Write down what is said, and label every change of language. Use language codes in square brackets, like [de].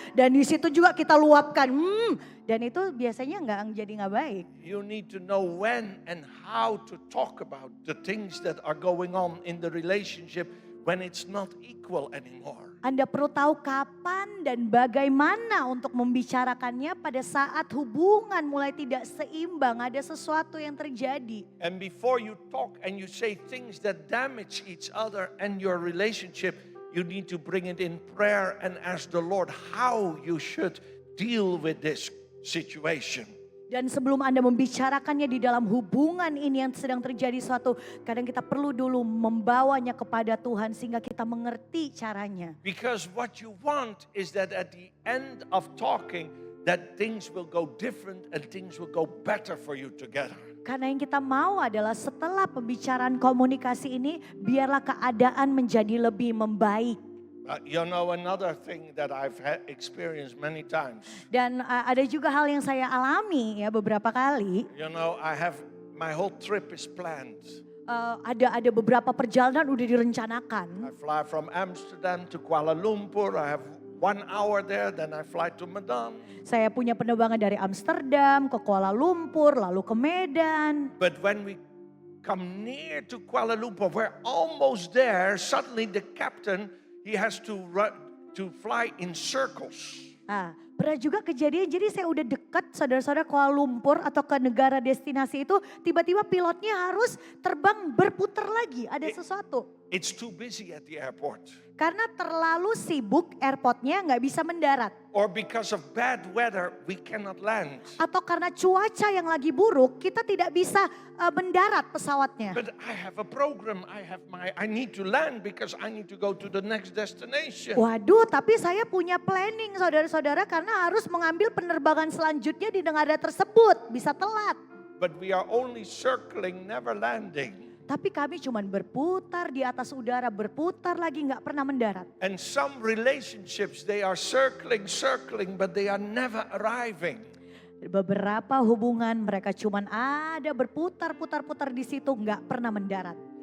[id] Dan di situ juga kita luapkan, dan itu biasanya nggak baik. [en] You need to know when and how to talk about the things that are going on in the relationship when it's not equal anymore. [id] Anda perlu tahu kapan dan bagaimana untuk membicarakannya pada saat hubungan mulai tidak seimbang, ada sesuatu yang terjadi. [en] And before you talk and you say things that damage each other and your relationship, you need to bring it in prayer and ask the Lord how you should deal with this situation. [id] Dan sebelum Anda membicarakannya di dalam hubungan ini yang sedang terjadi suatu, kadang kita perlu dulu membawanya kepada Tuhan sehingga kita mengerti caranya. [en] Because what you want is that at the end of talking, that things will go different and things will go better for you together. [id] Karena yang kita mau adalah setelah pembicaraan komunikasi ini, biarlah keadaan menjadi lebih membaik. [en] You know, another thing that I've experienced many times. [id] Dan ada juga hal yang saya alami ya beberapa kali. [en] You know, my whole trip is planned. [id] Ada beberapa perjalanan udah direncanakan. [en] I fly from Amsterdam to Kuala Lumpur. I have 1 hour there, then I fly to Medan. [id] Saya punya penerbangan dari Amsterdam ke Kuala Lumpur, lalu ke Medan. [en] But when we come near to Kuala Lumpur, we're almost there. Suddenly the captain, he has to fly in circles. [id] Pernah juga kejadian, jadi saya udah dekat saudara-saudara Kuala Lumpur atau ke negara destinasi itu, tiba-tiba pilotnya harus terbang berputar lagi, ada sesuatu. [en] It's too busy at the airport. [id] Karena terlalu sibuk airportnya nggak bisa mendarat. [en] Or because of bad weather, we cannot land. [id] Atau karena cuaca yang lagi buruk, kita tidak bisa mendarat pesawatnya. [en] But I have a program, I need to land because I need to go to the next destination. [id] Waduh, tapi saya punya planning saudara-saudara karena harus mengambil penerbangan selanjutnya di negara tersebut, bisa telat. [en] But we are only circling, never landing. [id] Tapi kami cuma berputar di atas udara, berputar lagi nggak pernah mendarat. [en] And some relationships, they are circling, but they are never arriving. [id] Beberapa hubungan mereka cuma ada berputar-putar-putar di situ, nggak pernah mendarat.